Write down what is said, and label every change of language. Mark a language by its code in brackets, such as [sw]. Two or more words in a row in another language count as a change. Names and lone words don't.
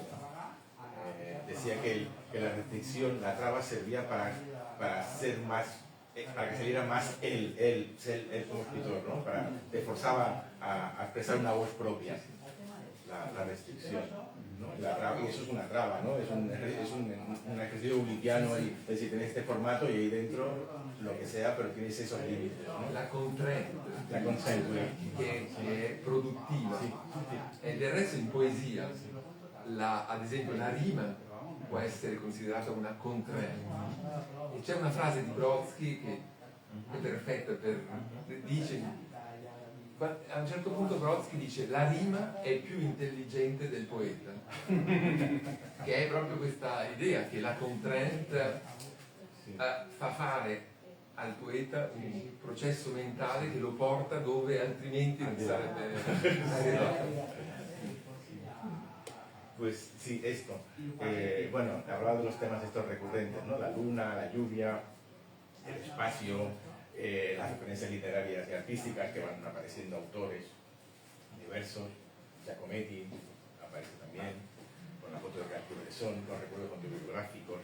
[es] Decía que la restricción, la traba servía para ser más, para que saliera más él como escritor, ¿no? Te forzaba a expresar una voz propia, la restricción, ¿no? Y eso es una traba, ¿no? Es un ejercicio ulipiano, y, es decir, tienes este formato y ahí dentro lo que sea, pero tienes esos límites, ¿no? [it] La contrainte, che è produttiva. E del resto in poesia, ad esempio, la rima può essere considerata una contrainte. E c'è una frase di Brodsky che è perfetta, dice, a un certo punto Brodsky dice: la rima è più intelligente del poeta, che è proprio questa idea che la contrainte fa fare al poeta un processo mentale che lo porta dove altrimenti non sarebbe arrivato. [es] Pues sí, esto. Bueno, hablaba de los temas estos recurrentes, ¿no? La luna, la lluvia, el espacio, las referencias literarias y artísticas que van apareciendo autores diversos. Giacometti aparece también, con la foto de Cartier-Bresson, con recuerdos autobiográficos.